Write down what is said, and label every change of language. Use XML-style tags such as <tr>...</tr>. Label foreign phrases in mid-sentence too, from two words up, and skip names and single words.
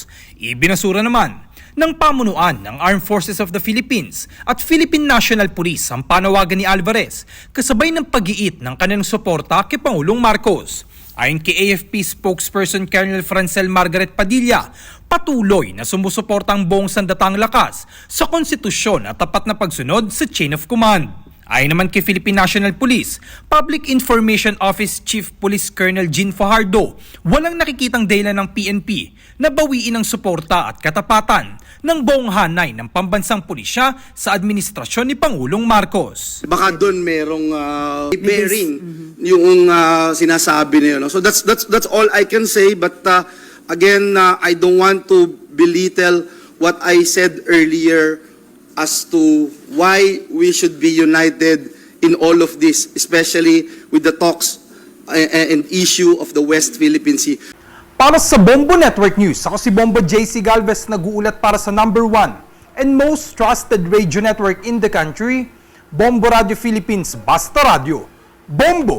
<tl>Ibinasura naman ng pamunuan ng Armed Forces of the Philippines at Philippine National Police ang panawagan ni Alvarez kasabay ng pag-iit ng kanilang suporta kay Pangulong Marcos. Ayon kay AFP spokesperson Colonel Francel Margaret Padilla, patuloy na sumusuporta ang buong sandatang lakas sa konstitusyon at tapat na pagsunod sa</tl> <en>chain of command.</en> <tl>Ayon naman kay Philippine National Police, Public Information Office Chief Police Colonel Jean Fajardo, walang nakikitang dahilan ng PNP na bawiin ang suporta at katapatan ng buong hanay ng pambansang pulisya sa administrasyon ni Pangulong Marcos. Baka doon merong bearing yung sinasabi niyo, no?</tl> <en>So that's all I can say, but again, I don't want to belittle what I said earlier as to why we should be united in all of this, especially with the talks and issue of the West Philippine Sea.</en> <tl>Para sa Bombo Network News, ako si Bombo JC Galvez, nag-uulat para sa</tl> <en>number 1 and most trusted radio network in the country,</en> <tl>Bombo Radio Philippines, Basta Radio. Bombo!</tl>